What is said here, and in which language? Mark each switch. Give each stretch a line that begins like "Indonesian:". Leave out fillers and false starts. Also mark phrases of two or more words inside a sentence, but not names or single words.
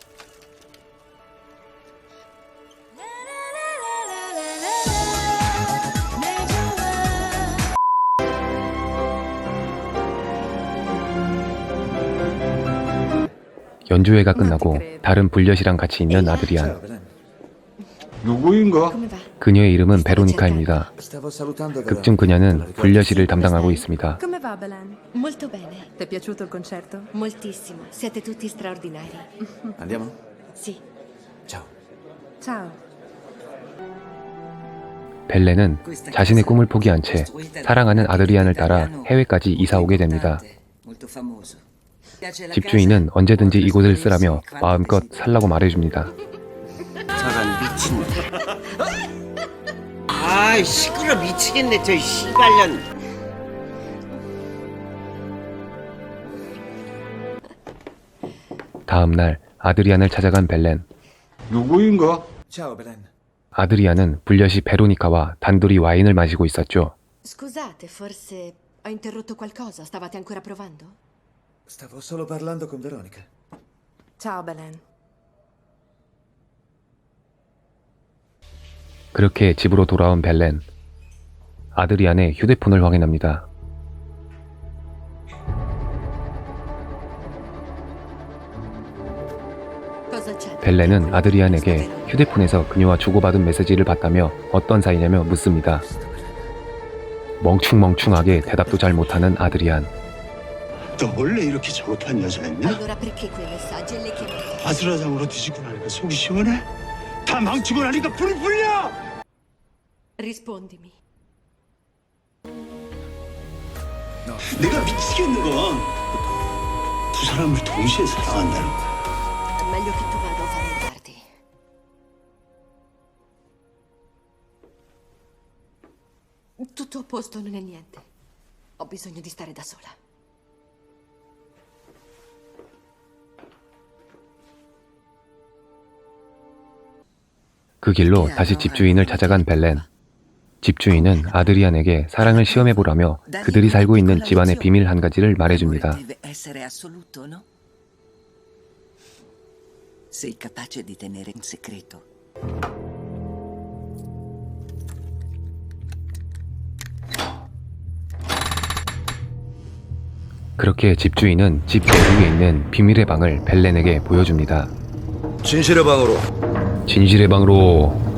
Korean: 연주회가 끝나고 다른 불려시랑 같이 있는 아드리안.
Italian: Ciao, Belen.
Korean: 누구인가?
Italian: Come va?
Korean: 그녀의 이름은 베로니카입니다.
Italian: Stavo salutando
Korean: 극중 그녀는 불려시를 담당하고 있습니다.
Italian: Come va, Belen? Molto bene, Ti è piaciuto il concerto? moltissimo. Siete tutti straordinari. Andiamo? Sì. Ciao. Ciao.
Korean: 벨렌은 자신의 꿈을 포기한 채 사랑하는 아드리안을 따라 해외까지 이사 오게 됩니다. 집주인은 언제든지 이곳을 쓰라며 마음껏 살라고 말해줍니다. 저런 미친. 아이 시끄러 미치겠네 저 씨발년. 다음 날 아드리안을 찾아간 벨렌. 누구인가?
Italian: Ciao, Belen.
Korean: 아드리안은 불려시 베로니카와 단둘이 와인을 마시고 있었죠.
Italian: Scusate, forse ho interrotto qualcosa. Stavate ancora provando? Stavo solo parlando con Veronica. Ciao, Belen.
Korean: 그렇게 집으로 돌아온 벨렌. 아드리안의 휴대폰을 확인합니다.
Italian: Cosa c'è?
Korean: 벨렌은 아드리안에게 휴대폰에서 그녀와 주고받은 메시지를 봤다며 어떤 사이냐며 묻습니다. 멍충멍충하게 대답도 잘 못하는 아드리안. 너 원래 이렇게 저급한 여자였냐?
Italian: Allora perché quei messaggi e le chiamate?
Korean: 아수라장으로 뒤지고 나니까 속이 시원해? 다 망치고 나니까 불이 불려!
Italian: Rispondimi.
Korean: 내가 미치겠는 건 두 사람을 동시에 사랑한다는 거야.
Italian: È meglio che tu vada a fare tardi. Tutto a posto, non è niente. Ho bisogno di stare da sola.
Korean: 그 길로 다시 집주인을 찾아간 벨렌. 집주인은 아드리안에게 사랑을 시험해보라며 그들이 살고 있는 집안의 비밀 한 가지를 말해줍니다.
Italian: Deve essere assoluto, no? Sei capace di tenere in segreto.
Korean: 그렇게 집주인은 집 내부에 있는 비밀의 방을 벨렌에게 보여줍니다. 진실의 방으로. 진실의 방으로.